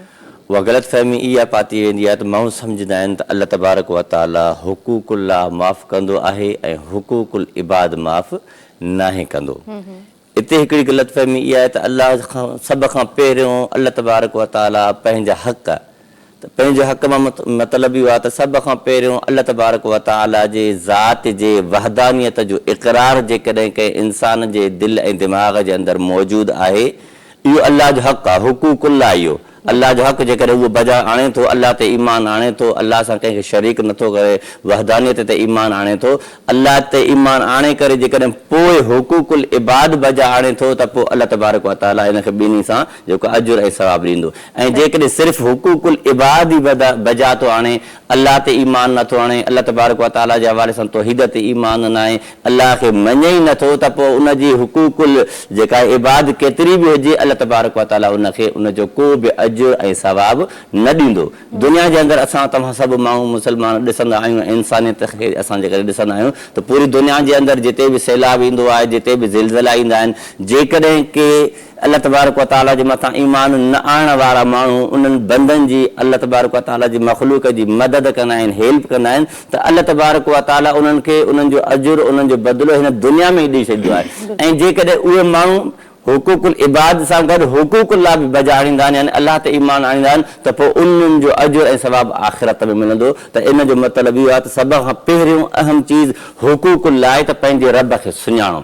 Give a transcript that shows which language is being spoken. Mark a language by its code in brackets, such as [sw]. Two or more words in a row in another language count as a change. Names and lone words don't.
[sd] उहा ग़लतफ़हमी इहा पाती वेंदी आहे त माण्हू सम्झंदा आहिनि त [ar] الله تبارك وتعالى [sd] हुकूकुल्लाह माफ़ कंदो आहे ऐं हुकूकुल इबाद माफ़ नाहे कंदो हिते हिकिड़ी ग़लतफ़हमी इहा आहे त अल्लाह खां सभ खां पहिरियों [ar] الله تبارك وتعالى [sd] पंहिंजा हक़ त पंहिंजे हक़ मां मतिलबु इहो आहे त सभ खां पहिरियों [ar] الله تبارك وتعالى [sd] जे ज़ात जे वहदानियत जो इक़रार जेकॾहिं कंहिं इंसान जे दिलि ऐं दिमाग़ जे अंदरि मौजूदु आहे इहो अल्लाह जो हक़ आहे हुकूकुल्लाह इहो अल्लाह जो हक़ जेकॾहिं उहो बजा आणे थो, अल्लाह ते ईमान आणे थो, अल्लाह सां कंहिंखे शरीक नथो करे, वहदानियत ते ईमान आणे थो, अल्लाह ते ईमान आणे करे जेकॾहिं पोइ हुकूकुल इबाद बजा आणे थो त पोइ [ar] الله تبارك وتعالى [sd] हिनखे ॿिन्ही सां जेको अजुर ऐं सवाब ॾींदो। ऐं जेकॾहिं सिर्फ़ु हुकूकुल इबाद ई बजा थो आणे, अल्लाह ते ईमान नथो आणे, [ar] الله تبارك وتعالى [sd] जे हवाले सां तौहीद ते ईमान न आहे, अल्लाह खे मञे ई नथो, त पोइ उनजी हुकूकुल जेका इबाद केतिरी बि हुजे [ar] الله تبارك وتعالى [sd] उनखे उनजो को बि अजुर ऐं सवाब न ॾींदो। दुनिया जे अंदरि असां तव्हां सभु माण्हू मुस्लमान ॾिसंदा आहियूं, इंसानियत खे असां जेकॾहिं ॾिसंदा आहियूं त पूरी दुनिया जे अंदरि जिते बि सैलाब ईंदो आहे, जिते बि ज़िलज़िला ईंदा आहिनि, जेकॾहिं के [ar] الله تبارك وتعالى [sd] जे मथां ईमान न आणण वारा माण्हू उन्हनि बंदनि जी [ar] الله تبارك وتعالى [sd] जी मख़लूक जी मदद कंदा आहिनि, हेल्प कंदा आहिनि, त [ar] الله تبارك وتعالى [sd] उन्हनि खे उन्हनि जो अजुर उन्हनि जो बदिलो हिन दुनिया में ई ॾेई छॾींदो आहे। ऐं जेकॾहिं उहे माण्हू हुकूकुल इबाद सां गॾु हुकूकुल बि बजा आणींदा आहिनि, यानी अल्लाह ते ईमान आणींदा आहिनि, त पोइ उन्हनि जो अजुर ऐं सवाब आख़िरत में मिलंदो। त इन जो मतिलबु इहो आहे त सभ खां पहिरियों अहम चीज़ हुकूकुल आहे त पंहिंजे रब खे सुञाणो।